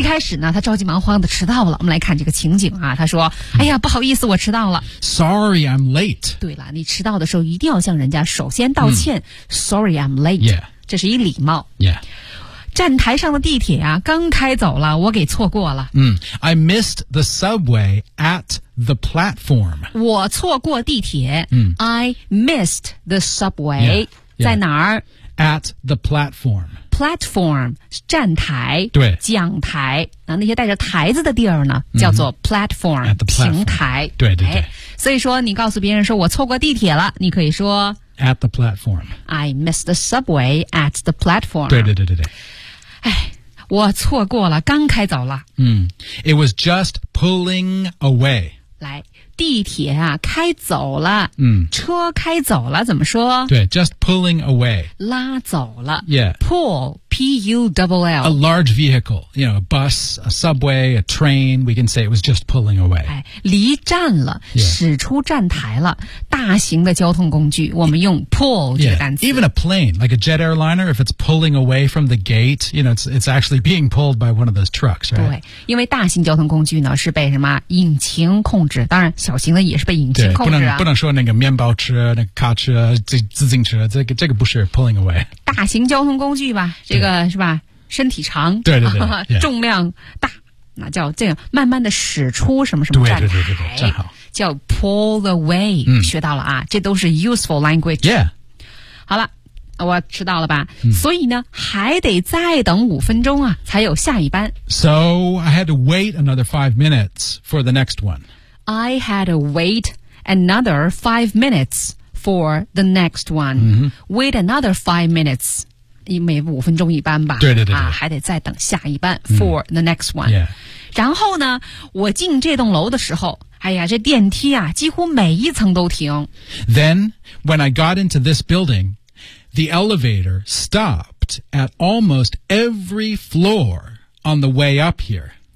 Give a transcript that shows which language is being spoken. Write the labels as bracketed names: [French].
[Chinese] 一开始呢，他着急忙慌的迟到了。我们来看这个情景啊，他说：“哎呀，不好意思，我迟到了。” [English] Sorry, I'm late. [Chinese] 对了，你迟到的时候一定要向人家首先道歉。 [English] 嗯、Sorry, I'm late. Yeah. [Chinese] 这是一礼貌。 [English] Yeah. [Chinese] 站台上的地铁啊，刚开走了，我给错过了。 [English] 嗯、I missed the subway at the platform. [Chinese] 我错过地铁。嗯、 [English] I missed the subway. Yeah, yeah. [Chinese] 在哪儿 [English] ？At the platform. [Chinese] Platform 站台，对，讲台。那那些带着台子的地儿呢，叫做 platform,、 [English] mm-hmm. at the platform. [Chinese] 平台。对对对、哎。所以说，你告诉别人说我错过地铁了，你可以说 [English] at the platform. I missed the subway at the platform. [Chinese] 对对对对对。哎，我错过了，刚开走了。 [English] 嗯、it was just pulling away. [Chinese] 来，地铁啊，开走了。嗯，车开走了，怎么说？ [English] 对 ，just pulling away. [Chinese] 拉走了。 [English] Yeah. Pull, P-U-L-L. A large vehicle, you know, a bus, a subway, a train. We can say it was just pulling away. [Chinese] 哎，离站了， [English] yeah. [Chinese] 驶出站台了。大型的交通工具，我们用 pull 这个单词。 [English] Yeah, even a plane, like a jet airliner, if it's pulling away from the gate, you know, it's actually being pulled by one of those trucks, right? [Chinese] 对，因为大型交通工具呢是被什么引擎控制，当然小型的也是被引擎控制、啊。不能说那个面包车、那个卡车、自行车，这个不是 pulling away。大型交通工具吧，这个是吧？身体长，对对对，啊、重量大。那叫这样慢慢的驶出什么什么站台，对对对对对，站好， [English] 叫 pull away、嗯、 [Chinese] 学到了啊，这都是 [English] useful language、 yeah. [Chinese] 好了，我迟到了吧、嗯、所以呢还得再等五分钟啊才有下一班。 [English] So I had to wait another 5 minutes for the next one. I had to wait another 5 minutes for the next one、嗯、 Wait another 5 minutes. [Chinese] 每五分钟一班吧，对对对对、啊、还得再等下一班、嗯、 [English] for the next one、 yeah. [Chinese] 然后呢我进这栋楼的时候，哎呀这电梯啊几乎每一层都停。 [English] Then when I got into this building, the elevator stopped at almost every floor on the way up here.